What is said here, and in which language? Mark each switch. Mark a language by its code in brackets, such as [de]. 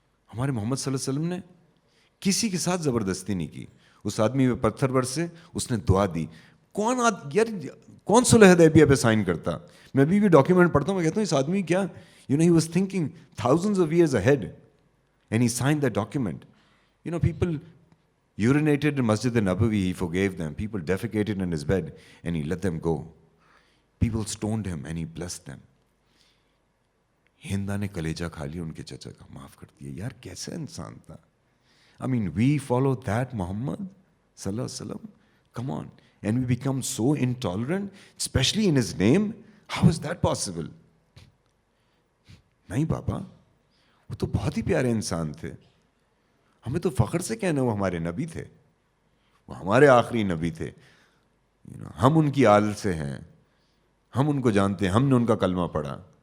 [ur] ہمارے محمد صلی اللہ علیہ وسلم نے کسی کے ساتھ زبردستی نہیں کی. اس آدمی میں پتھر برسے, اس نے دعا دی. کون صلح حدیبیہ پہ سائن کرتا؟ میں ابھی بھی ڈاکیومنٹ پڑھتا ہوں, میں کہتا ہوں اس آدمی کیا, [en] he was thinking thousands of years ahead and he signed that document. People urinated in Masjid al-Nabawi, he forgave them. People defecated in his bed and he let them go. People stoned him and he blessed them. [ur] ہندا نے کلیجہ کھا لیا ان کے چچا کا, معاف کر دیا. یار کیسا انسان تھا. [en] I mean, we follow that Muhammad sallallahu alaihi wasallam. Come on. And we become so intolerant, especially in his name. How is that possible? [ur] نہیں بابا, وہ تو بہت ہی پیارے انسان تھے. ہمیں تو فخر سے کہنا وہ ہمارے نبی تھے, وہ ہمارے آخری نبی تھے. ہم ان کی آل سے ہیں, ہم ان کو جانتے ہیں, ہم نے ان کا کلمہ پڑھا.